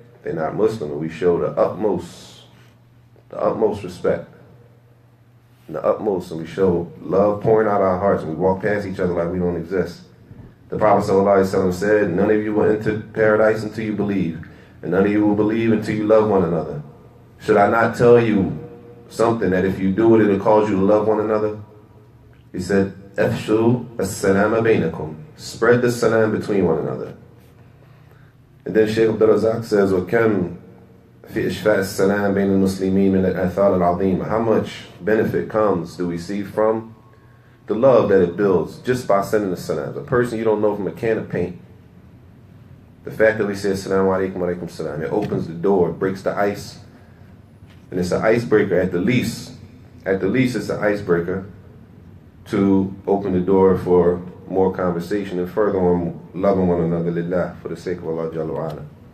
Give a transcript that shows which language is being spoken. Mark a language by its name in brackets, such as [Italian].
[English] They're not Muslim, and we show the utmost respect, and we show love pouring out our hearts, and we walk past each other like we don't exist. The Prophet ﷺ said, none of you will enter paradise until you believe, and none of you will believe until you love one another. Should I not tell you something that if you do it, it'll cause you to love one another? He said, [Arabic] أَفْشُوا السَّلَامَ بَيْنَكُمْ. [English] Spread the salam between one another. And then Shaykh Abdul Razak says, [Arabic] وَكَمْ فِي إِشْفَاءِ السَّلَامِ بَيْنَ الْمُسْلِمِينَ مِنَ الْأَثَارِ الْعَظِيمَ. [English] How much benefit do we see from the love that it builds just by sending the salam? A person you don't know from a can of paint. The fact that we say Assalamu alaikum wa alaikum salam, it opens the door, it breaks the ice. And it's an icebreaker at the least. At the least it's an icebreaker to open the door for more conversation and further on loving one another lillah, for the sake of Allah Jalla wa Ala.